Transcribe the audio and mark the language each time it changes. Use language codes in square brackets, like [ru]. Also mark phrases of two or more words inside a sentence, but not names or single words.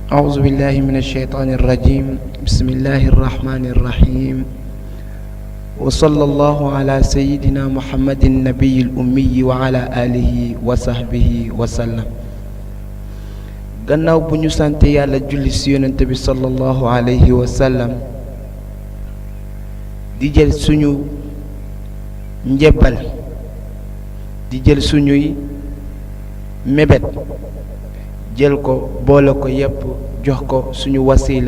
[ar] أعوذ بالله من الشيطان الرجيم بسم الله الرحمن الرحيم وصلى الله على سيدنا محمد النبي الأمي وعلى آله وصحبه وسلم [wo] gannaaw bu ñu sante yàlla julli ci yonent bi [ar] صلى الله عليه وسلم [wo] di jël suñu njébbal di jël suñuy mébét jël ko boole ko yépp jox ko suñu wasila